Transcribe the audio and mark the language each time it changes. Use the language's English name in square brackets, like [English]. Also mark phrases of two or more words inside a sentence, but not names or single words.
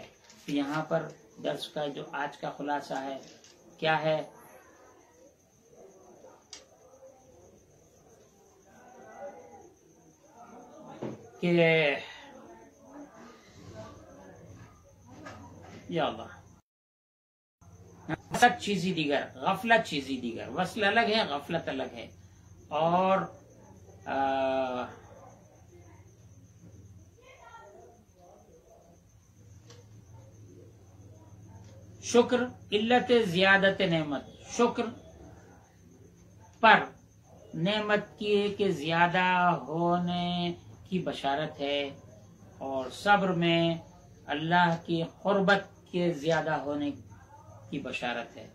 [Urdu] یہاں پر درس کا جو آج کا خلاصہ ہے کیا ہے؟ [Persian] کہ یا اللہ، غفلت چیزی دیگر، غفلت چیزی دیگر. [Urdu] وصل الگ ہے، غفلت الگ ہے. اور [Persian] شکر علت زیادت نعمت، [Urdu] شکر پر نعمت کے زیادہ ہونے کی بشارت ہے، اور صبر میں اللہ کی قربت کے زیادہ ہونے کی بشارت ہے.